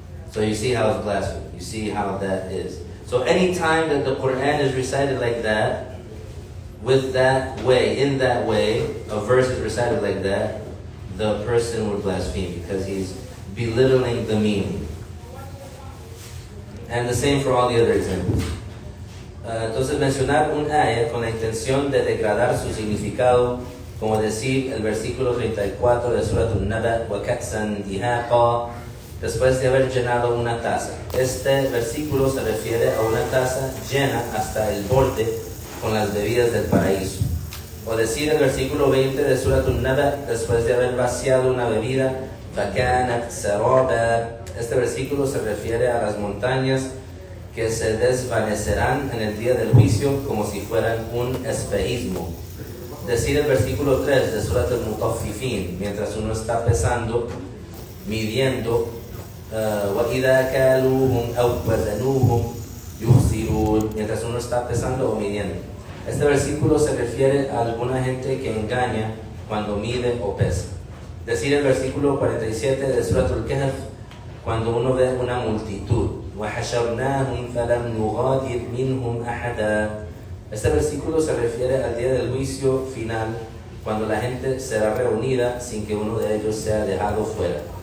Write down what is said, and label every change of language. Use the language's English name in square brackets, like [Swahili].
[English] So you see how it's blasphemy. You see how that is. So any time that the Quran is recited like that, with that way, in that way, a verse is recited like that, the person would blaspheme because he's belittling the meaning. And the same for all the other examples. [Spanish] Entonces mencionar un ayah con la intención de degradar su significado, como decir el versículo 34 de Surat al-Naba, [Arabic] وَكَأْسًا دِهَاقًا, [Spanish] después de haber llenado una taza. Este versículo se refiere a una taza llena hasta el borde con las bebidas del paraíso. O decir el versículo 20 de Surat al-Naba, después de haber vaciado una bebida, [Arabic] فَكَانَتْ سَرَابًا. [Spanish] Este versículo se refiere a las montañas que se desvanecerán en el día del juicio como si fueran un espejismo. Decir el versículo 3 de Surat al-Mutaffifin, mientras uno está pesando, midiendo, [Arabic] وَإِذَا كَالُوهُمْ أَوْ وَزَنُوهُمْ يُخْسِرُونَ, [Spanish] mientras uno está pesando o midiendo. Este versículo se refiere a alguna gente que engaña cuando mide o pesa. Decir el versículo 47 de Surat al-Kahf, cuando uno ve una multitud. [Arabic] وَحَشَرْنَاهُمْ فَلَمْ نُغَادِرْ مِنْهُمْ أَحَدًا. [Spanish] Este versículo se refiere al día del juicio final, cuando la gente será reunida sin que uno de ellos sea dejado fuera.